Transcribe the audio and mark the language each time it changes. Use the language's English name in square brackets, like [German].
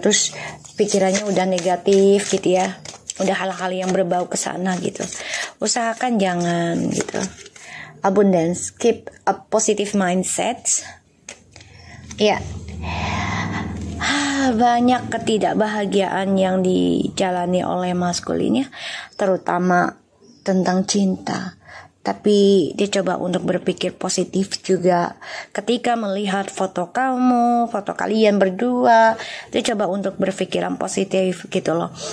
[Indonesian] Terus pikirannya udah negatif gitu ya. Udah hal-hal yang berbau ke sana gitu. Usahakan jangan gitu. [English] Abundance, keep a positive mindset. [Indonesian] Ya. Banyak ketidakbahagiaan yang dijalani oleh maskulinnya, terutama tentang cinta. Tapi dia coba untuk berpikir positif juga. Ketika melihat foto kamu, foto kalian berdua, dia coba untuk berpikiran positif gitu loh.